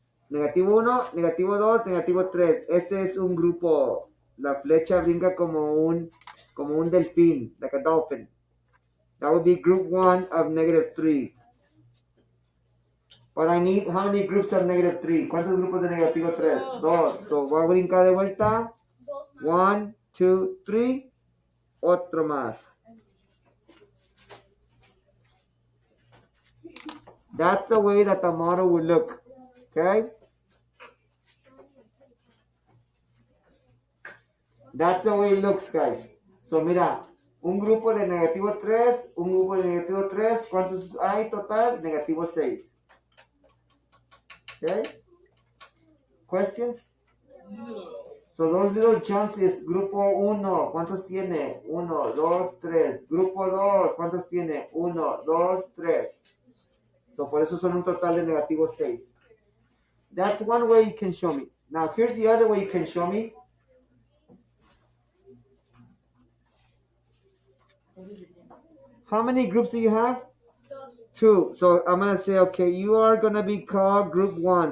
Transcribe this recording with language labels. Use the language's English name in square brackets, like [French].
[Spanish] Negativo 1, negativo 2, negativo 3. Este es un grupo. La flecha brinca como un delfín, [English] like a dolphin. That would be group 1 of negative 3. But I need, how many groups of negative 3? [Spanish] ¿Cuántos grupos de negativo 3? Dos. So voy a brincar de vuelta. 1, 2, 3. Otro más. [English] That's the way that the model would look. Okay? That's the way it looks, guys. [Spanish] So mira, un grupo de negativo 3, un grupo de negativo 3. ¿Cuántos hay total? Negativo 6. [English] Okay? Questions? So those little jumps is grupo 1. [Spanish] ¿Cuántos tiene? 1, 2, 3. Grupo 2. ¿Cuántos tiene? 1, 2, 3. So por eso son un total de negativo 6. [English] That's one way you can show me. Now here's the other way you can show me. How many groups do you have? 2. So I'm going to say, okay, you are going to be called group 1.